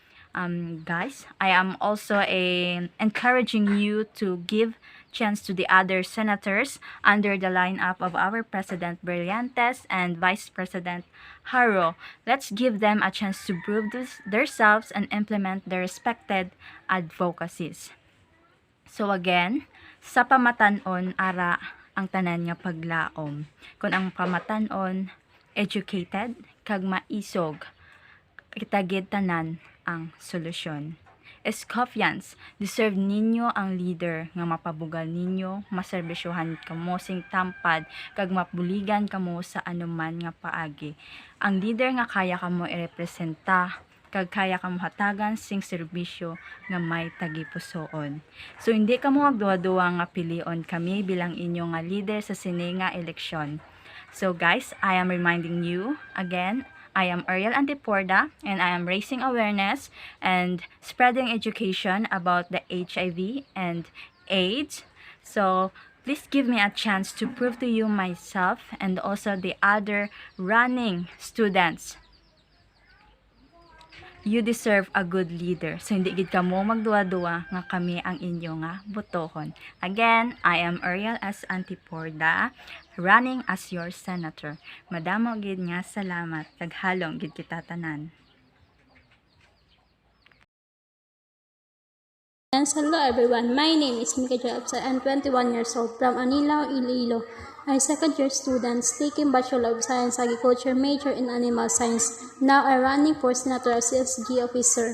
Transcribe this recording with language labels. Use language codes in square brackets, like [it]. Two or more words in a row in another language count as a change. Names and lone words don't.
[en] Guys, I am also encouraging you to give chance to the other senators under the lineup of our President Brillantes and Vice President Haro. Let's give them a chance to prove themselves and implement their respected advocacies. So again, [hil] sa pamatan-on ara ang tanan nga paglaom. Kung ang pamatan-on educated kag maisog, kitagid tanan ang solusyon. Escofians, deserve ninyo ang leader nga mapabugal ninyo, maserbisyohan kamo sing tampad, kag mapuligan kamo sa anuman nga paagi. Ang leader nga kaya kamo irepresenta, kag kaya kamo hatagan sing serbisyo nga may tagipusoon. So hindi kamo magduwa-duwa nga pilion kami bilang inyo nga leader sa sini nga eleksyon. [en] So guys, I am reminding you again, I am Ariel Antiporda, and I am raising awareness and spreading education about the HIV and AIDS. So please give me a chance to prove to you myself and also the other running students. You deserve a good leader. [hil] So hindi gid kamo magduwa-duwa nga kami ang inyo nga botohon. [en] Again, I am Ariel S. Antiporda, running as your senator. [hil] Madamo gid nga salamat. Taghalong gid kita tanan. [en] Hello everyone, my name is Mika Jobsa. I'm 21 years old from Anilao, Iloilo. I'm a second year student taking Bachelor of Science Agriculture major in Animal Science. Now I'm running for Senator as CSSG officer.